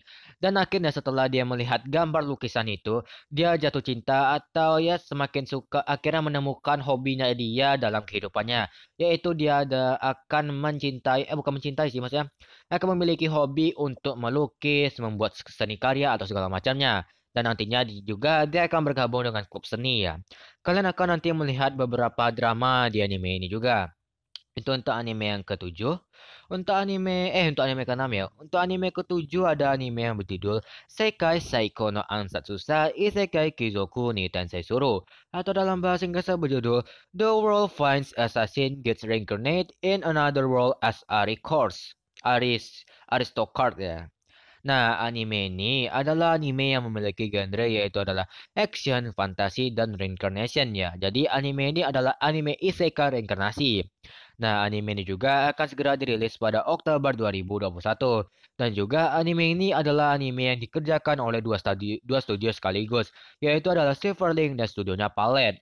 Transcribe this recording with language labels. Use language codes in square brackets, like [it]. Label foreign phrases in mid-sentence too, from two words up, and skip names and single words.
[id] Dan akhirnya setelah dia melihat gambar lukisan itu, dia jatuh cinta atau ya semakin suka akhirnya menemukan hobinya dia dalam kehidupannya, yaitu dia akan mencintai bukan mencintai sih maksudnya, akan memiliki hobi untuk melukis, membuat seni karya atau segala macamnya. Dan nantinya juga dia akan bergabung dengan klub seni ya. Kalian akan nanti melihat beberapa drama di anime ini juga. Itu untuk anime yang ketujuh. Untuk anime keenam ya. Untuk anime ketujuh ada anime yang berjudul Sekai Saiko no Ansatsusa Isekai Kizoku ni Tensei Suru. Atau dalam bahasa Inggrisnya berjudul The World Finds Assassin Gets Reincarnated in Another World as Aristocrat ya. Nah, anime ini adalah anime yang memiliki genre yaitu adalah action, fantasi, dan reincarnation ya. Jadi anime ini adalah anime isekai reinkarnasi. Nah, anime ini juga akan segera dirilis pada Oktober 2021. Dan juga anime ini adalah anime yang dikerjakan oleh dua studio sekaligus, yaitu adalah Silverlink dan studionya Palette.